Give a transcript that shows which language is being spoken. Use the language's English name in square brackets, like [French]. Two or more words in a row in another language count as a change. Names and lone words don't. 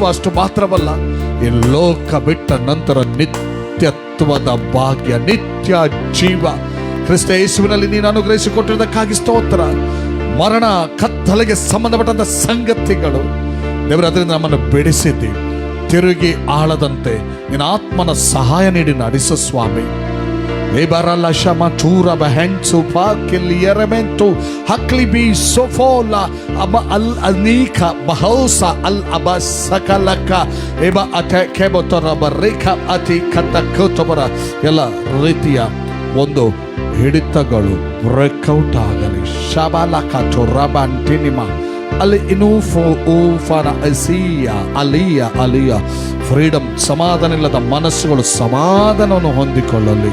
[Kannada] ಅಷ್ಟು ಮಾತ್ರವಲ್ಲ, ಈ ಲೋಕ ಬಿಟ್ಟ ನಂತರ ನಿತ್ಯತ್ವದ ಭಾಗ್ಯ, ನಿತ್ಯ ಜೀವ ಕ್ರಿಸ್ತ ಯೇಸುವಿನಲ್ಲಿ ನೀನು ಅನುಗ್ರಹಿಸಿಕೊಟ್ಟಿರುವುದಕ್ಕಾಗಿ ಸ್ತೋತ್ರ. ಮರಣ ಕತ್ತಲೆಗೆ ಸಂಬಂಧಪಟ್ಟಂತ ಸಂಗತಿಗಳು ದೇವರ ಅದರಿಂದ ನಮ್ಮನ್ನು ಬಿಡಿಸಿದ್ದಿ. ತಿರುಗಿ ಆಳದಂತೆ ನಿನ್ನ ಆತ್ಮನ ಸಹಾಯ ನೀಡಿ ನಡೆಸು ಸ್ವಾಮಿ. Ebarala shama tura bahensu pakiliyerementu hakli bi sofola aba al anika bahausa al abasakalaka eba ate kebotora barika ati katakotobara ಎಲ್ಲ ರೀತಿಯ ಒಂದು ಹಿಡಿತಗಳು ಬ್ರೇಕ್ಔಟ್ ಆಗಲಿ. ಶಬಲಕ ಚೊರಬಂಟಿನಿಮ ಅಲ್ಲಿ ಇನೂಫೋ ಊಫನ ಅಸಿಯ ಅಲಿಯ ಅಲಿಯ ಫ್ರೀಡಮ್, ಸಮಾಧಾನ ಇಲ್ಲದ ಮನಸ್ಸುಗಳು ಸಮಾಧಾನವನ್ನು ಹೊಂದಿಕೊಳ್ಳಲಿ.